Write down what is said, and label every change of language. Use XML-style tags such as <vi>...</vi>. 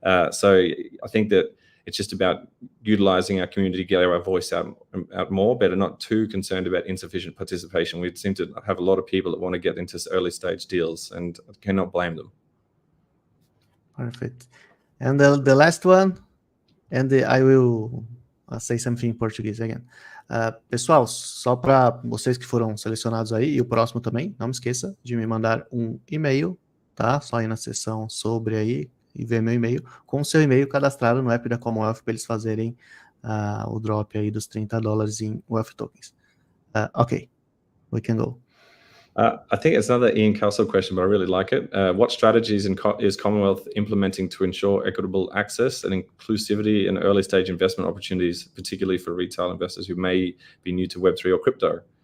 <en>So I think that it's just about utilizing our community to get our voice out more, but are not too concerned about insufficient participation. We seem to have a lot of people that want to get into early stage deals, and I cannot blame them. Perfect. And the last one, and I will say something in Portuguese again.</en> <pt>Pessoal, só para vocês que foram selecionados aí, e o próximo também, não me esqueça de me mandar um e-mail, tá? Só ir na seção sobre aí e ver meu e-mail, com o seu e-mail cadastrado no app da Commonwealth para eles fazerem o drop aí dos $30 em Wealth Tokens.</pt> <en>Okay, we can go. I think it's another Ian Castle question, but I really like it. What strategies is Commonwealth implementing to ensure equitable access and inclusivity in early stage investment opportunities, particularly for retail investors who may be new to Web3 or crypto?</en>